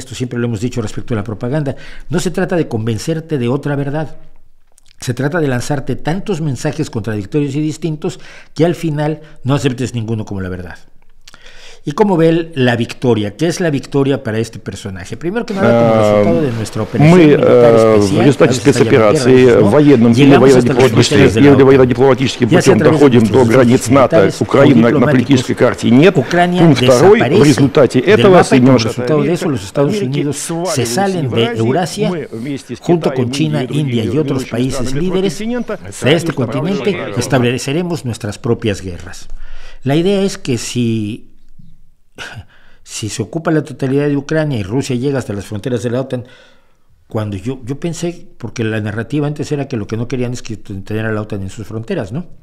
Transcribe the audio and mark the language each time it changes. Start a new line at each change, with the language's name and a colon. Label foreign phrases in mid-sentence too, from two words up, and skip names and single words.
Spanish: Esto siempre lo hemos dicho respecto a la propaganda. No se trata de convencerte de otra verdad. Se trata de lanzarte tantos mensajes contradictorios y distintos que al final no aceptes ninguno como la verdad. ¿Y cómo ve la victoria? ¿Qué es la victoria para este personaje? Primero que nada, como resultado de nuestra operación militar especial,
Russian: в результате спецоперации военным или военно-дипломатическим путем доходим до границ НАТО. Украины на политической карте нет. Пункт 2. В результате этого
Spanish: los Estados Unidos se salen de Eurasia junto con China, India y otros países líderes de este continente. Estableceremos nuestras propias guerras. La idea es que si se ocupa la totalidad de Ucrania y Rusia llega hasta las fronteras de la OTAN, cuando yo pensé, porque la narrativa antes era que lo que no querían es que tener a la OTAN en sus fronteras, ¿no?